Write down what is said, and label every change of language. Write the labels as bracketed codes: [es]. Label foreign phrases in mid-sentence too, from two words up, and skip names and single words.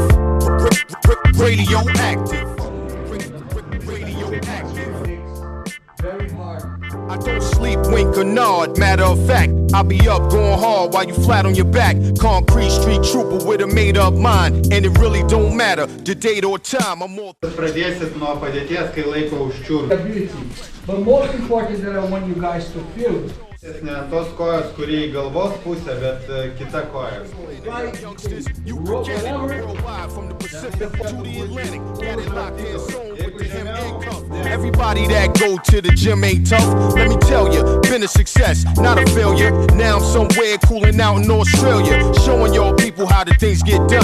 [en] Radioactive. Very hard. I don't sleep, wink or nod. Matter of fact, I'll be up going hard while you flat on your back. Concrete street trooper with a made-up mind, and it really don't matter the date or time. I'm more. [lt] Pradėsit nuo padėties, kai laiko užčiūrų. [en] But most important that I want you guys to feel. [lt] Ne tos kojos, kurie į galvos pusę, bet kita koja. [en] Everybody that go to the gym ain't tough. Let me tell you, been a success, not a failure. Now I'm somewhere cooling out in Australia, showing y'all people how the things get done.